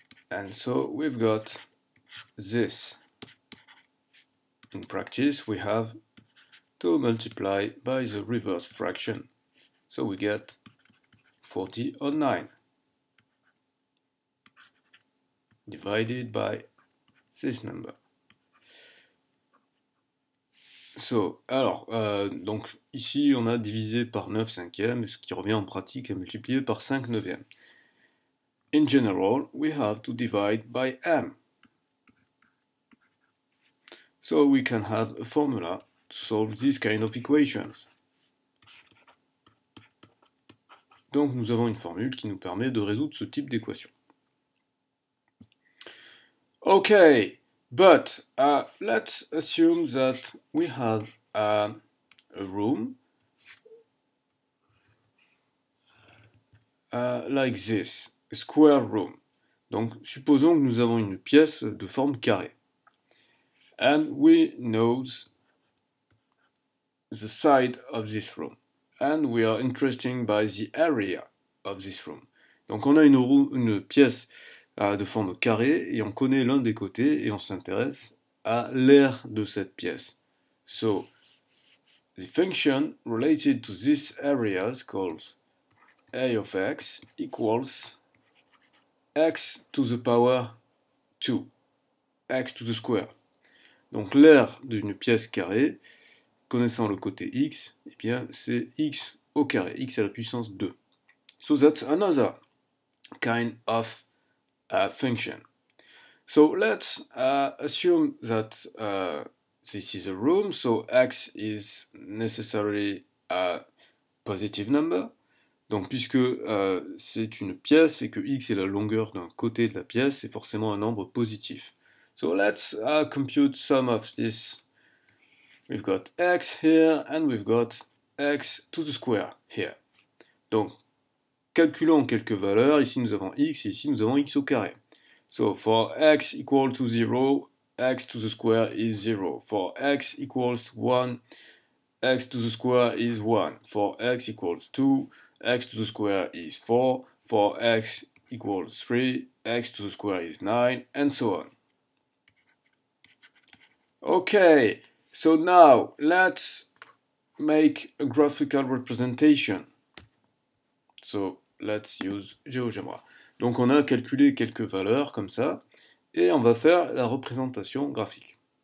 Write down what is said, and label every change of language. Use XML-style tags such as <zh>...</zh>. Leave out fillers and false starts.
<en>And so we've got this. In practice, we have to multiply by the reverse fraction. So we get 40/9 divided by this number.</en> <fr>So, alors, donc ici on a divisé par 9 cinquièmes, ce qui revient en pratique à multiplier par 5 neuvièmes.</fr> <en>In general, we have to divide by m. So we can have a formula to solve this kind of equations.</en> <fr>Donc nous avons une formule qui nous permet de résoudre ce type d'équation.</fr> <en>Okay, but let's assume that we have a room like this, a square room.</en> <fr>Donc supposons que nous avons une pièce de forme carrée.</fr> <en>And we know the side of this room. And we are interested by the area of this room.</en> <fr>Donc on a une pièce de forme carrée et on connaît l'un des côtés et on s'intéresse à l'aire de cette pièce.</fr> <en>So, the function related to this area is called a of x equals x to the power 2, x to the square.</en> <fr>Donc l'aire d'une pièce carrée, connaissant le côté x, eh bien c'est x au carré, x à la puissance 2.</fr> <en>So that's another kind of function. So let's assume that this is a room, so x is necessarily a positive number.</en> <fr>Donc puisque c'est une pièce et que x est la longueur d'un côté de la pièce, c'est forcément un nombre positif.</fr> <en>So let's compute some of this. We've got x here and we've got x to the square here.</en> <fr>Donc, calculons quelques valeurs. Ici, nous avons x, et ici, nous avons x au carré.</fr> <en>So, for x equal to 0, x to the square is 0. For x equals to 1, x to the square is 1. For x equals 2, x to the square is 4. For x equals 3, x to the square is 9, and so on. Okay, so now let's make a graphical representation. So let's use GeoGebra.</en> <fr>Donc on a calculé quelques valeurs comme ça, et on va faire la représentation graphique.</fr>